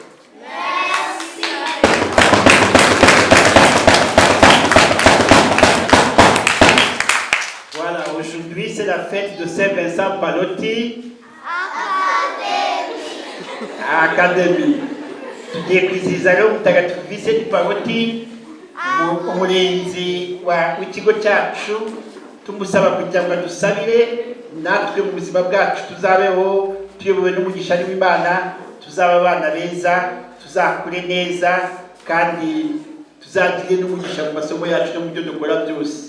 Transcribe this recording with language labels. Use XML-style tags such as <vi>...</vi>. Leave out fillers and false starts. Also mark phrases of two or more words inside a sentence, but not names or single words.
<fr>Merci. Voilà, aujourd'hui c'est la fête de Saint-Vincent Pallotti. Académie.</fr> <rw>Tugiye kwizihiza rero Mutagatifu Visenti Pallotti, umurinzi w'ikigo cyacu, tumusaba kugira ngo adusabire natwe mu buzima bwacu tuzabeho tuyobowe n'umugisha w'Imana, tuzaba abana beza, tuzakure neza kandi tuzagire n'umugisha mu masomo yacu no mu byo dukora byose.</rw>